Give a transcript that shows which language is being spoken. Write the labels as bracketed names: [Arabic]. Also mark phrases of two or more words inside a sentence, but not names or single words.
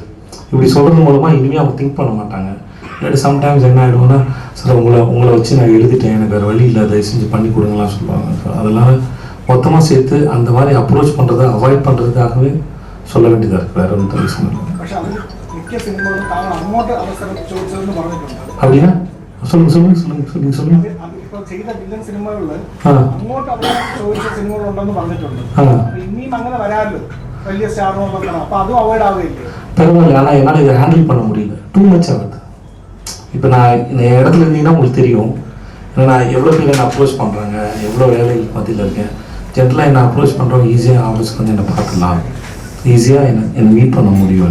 [Tamil] இப்படி சொல்கிறது மூலமாக இனிமேல் அவங்க திங்க் பண்ண மாட்டாங்க. இல்லாட்டி சம்டைம்ஸ் என்ன ஆகிடுவோன்னா, சார் உங்களை வச்சு நான் எழுதிட்டேன், எனக்கு வேறு வழி இல்லை, அதை செஞ்சு பண்ணி கொடுங்கலாம் சொல்லுவாங்க. ஸோ அதெல்லாம் மொத்தமாக சேர்த்து அந்த மாதிரி அப்ரோச் பண்ணுறதை அவாய்ட் பண்ணுறதுக்காகவே சொல்ல வேண்டியதாக இருக்குது. வேறு ஒன்றும் ரீசன் இல்லை. அப்படின்னா சொல்லுங்க. [Malayalam] ഇപ്പോൾ ചെയ്ത വില്ലൻ സിനിമകളിൽ അങ്ങോട്ട് അവിടെ ചോദിച്ച സിനിമകളുണ്ടെന്ന് പറഞ്ഞിട്ടുണ്ട്. ഇനിയും അങ്ങനെ വരാമല്ലോ വലിയ സ്റ്റാറുകളൊക്കെ, അപ്പൊ അതും അവോയ്ഡ് ആവുകയില്ലേ? [Tamil] பரவாயில்ல, ஆனால் என்னால் இதை ஹேண்டில் பண்ண முடியல. [English] too much [Tamil] ஆகுது. இப்போ நான் இந்த இடத்துல இருந்தீங்கன்னா உங்களுக்கு தெரியும், ஏன்னா நான் எவ்வளோ பேர் என்னை அப்ரோச் பண்ணுறாங்க, எவ்வளோ வேலை மத்தியில் இருக்கேன். ஜென்ரலாக என்னை அப்ரோச் பண்ணுறவங்க ஈஸியாக ஆஃபீஸ்க்கு வந்து என்னை பார்த்துக்கலாம், ஈஸியாக என்னை மீட் பண்ண முடியும்.